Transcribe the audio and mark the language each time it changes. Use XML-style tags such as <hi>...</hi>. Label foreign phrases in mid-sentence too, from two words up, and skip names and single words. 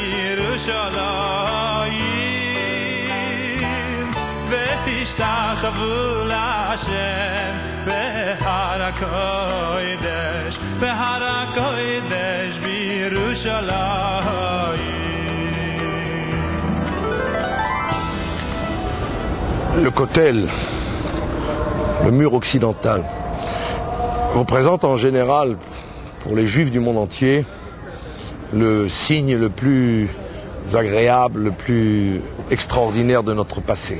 <he>בירושלים והשתחוו לה׳ בהר הקדש בהר הקדש בירושלים.</he> <fr>Le Kotel, le mur occidental, représente en général, pour les Juifs du monde entier, le signe le plus agréable, le plus extraordinaire de notre passé.</fr>